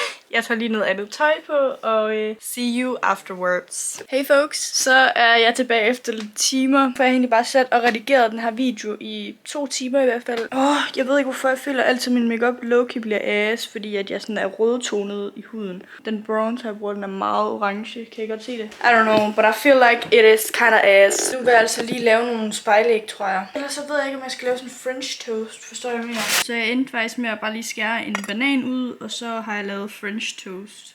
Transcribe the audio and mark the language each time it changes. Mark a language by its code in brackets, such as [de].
[da] Jeg tager lige noget andet tøj på, og [en] see you afterwards. [da] Hey folks, så er jeg tilbage efter lidt timer. For jeg har egentlig bare sat og redigeret den her video i 2 timer i hvert fald. Jeg ved ikke, hvorfor jeg føler altid, min makeup low-key bliver ass, fordi at jeg sådan er rødtonet i huden. Den bronzer, jeg bruger, den er meget orange. Kan I godt se det? [en] I don't know, but I feel like it is kind of ass. [da] Nu vil jeg altså lige lave nogle spejlæg, tror jeg. Ellers så ved jeg ikke, om jeg skal lave sådan en French toast. Forstår jeg mere? Så jeg endte faktisk med at bare lige skære en banan ud, og så har jeg lavet French toast.